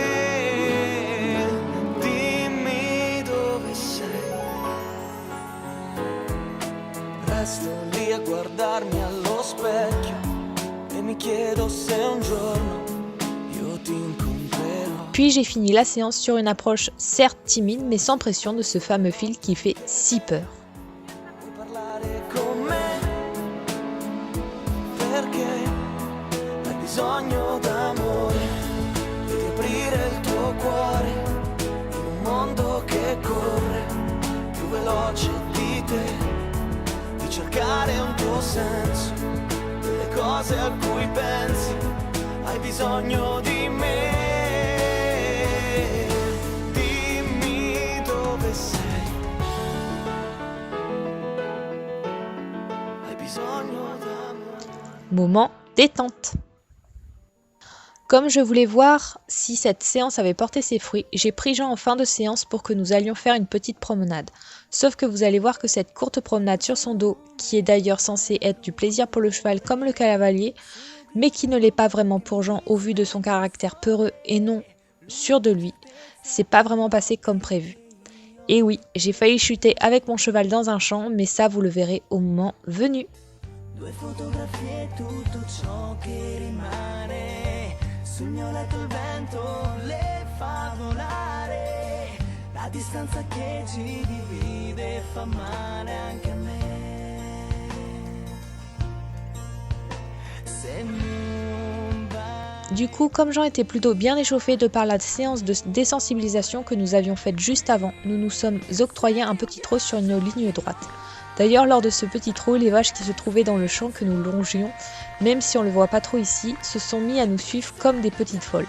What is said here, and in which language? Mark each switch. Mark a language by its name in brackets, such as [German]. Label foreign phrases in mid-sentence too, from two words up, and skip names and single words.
[Italian] Resto lì a guardarmi allo specchio e mi chiedo se un giorno io ti incontrerò. [French] Puis j'ai fini la séance sur une approche certes timide mais sans pression de ce fameux fil qui fait si peur. [Italian] Vuoi parlare con me? Perché hai bisogno d'amore e di aprire il tuo cuore in un mondo che corre più veloce di te. Cercare un tuo senso, delle cose a cui pensi, hai bisogno di me. Dimmi dove sei, hai bisogno d'amore. [French] Moment détente. Comme je voulais voir si cette séance avait porté ses fruits, j'ai pris Jean en fin de séance pour que nous allions faire une petite promenade. Sauf que vous allez voir que cette courte promenade sur son dos, qui est d'ailleurs censée être du plaisir pour le cheval comme le cavalier, mais qui ne l'est pas vraiment pour Jean au vu de son caractère peureux et non sûr de lui, c'est pas vraiment passé comme prévu. Et oui, j'ai failli chuter avec mon cheval dans un champ, mais ça vous le verrez au moment venu. [Italian] Due fotografie, tutto ciò che rimane. Sul mio letto il vento le fa volare. La distanza che ci divide fa male anche a me. Se non vai. [French] Du coup, comme Jean était plutôt bien échauffé de par la séance de désensibilisation que nous avions faite juste avant, nous nous sommes octroyés un petit trot sur une ligne droite. D'ailleurs, lors de ce petit trot, les vaches qui se trouvaient dans le champ que nous longions, même si on ne le voit pas trop ici, se sont mis à nous suivre comme des petites folles.